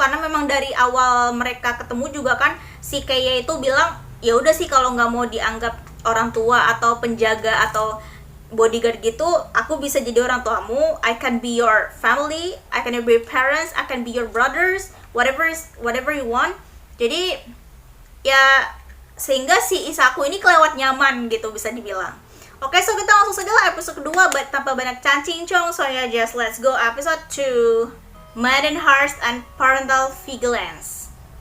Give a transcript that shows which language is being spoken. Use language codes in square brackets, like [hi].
[id] Karena memang dari awal mereka ketemu juga kan si Keiya itu bilang ya udah sih, kalau nggak mau dianggap orang tua atau penjaga atau bodyguard gitu, aku bisa jadi orang tuamu. [en] I can be your family, I can be your parents, I can be your brothers, whatever you want. [id] Jadi ya sehingga si Isaku ini kelewat nyaman gitu bisa dibilang. Oke, so kita langsung saja lah episode kedua tanpa banyak cancing-cong. [en] So ya, just let's go episode 2, Maiden Hearts and Parental Vigilance.